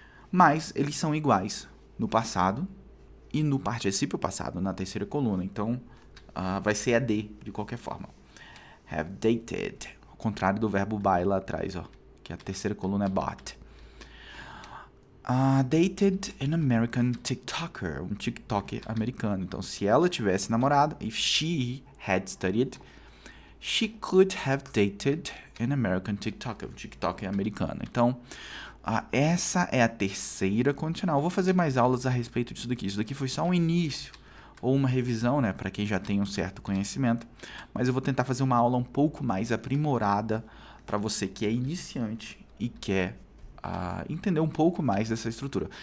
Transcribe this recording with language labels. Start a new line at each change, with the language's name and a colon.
Portuguese: Mas eles são iguais no passado e no particípio passado, na terceira coluna, então vai ser ED de qualquer forma.
English: have dated.
Portuguese: Ao contrário do verbo buy lá atrás, ó. Que a terceira coluna é bought.
English: Dated an American TikToker.
Portuguese: Um TikToker americano. Então, se ela tivesse namorado,
English: if she had studied, she could have dated an American TikToker.
Portuguese: Um TikToker americano. Então, essa é a terceira condicional. Eu vou fazer mais aulas a respeito disso daqui. Isso daqui foi só um início ou uma revisão, né, para quem já tem um certo conhecimento. Mas eu vou tentar fazer uma aula um pouco mais aprimorada para você que é iniciante e quer entender um pouco mais dessa estrutura.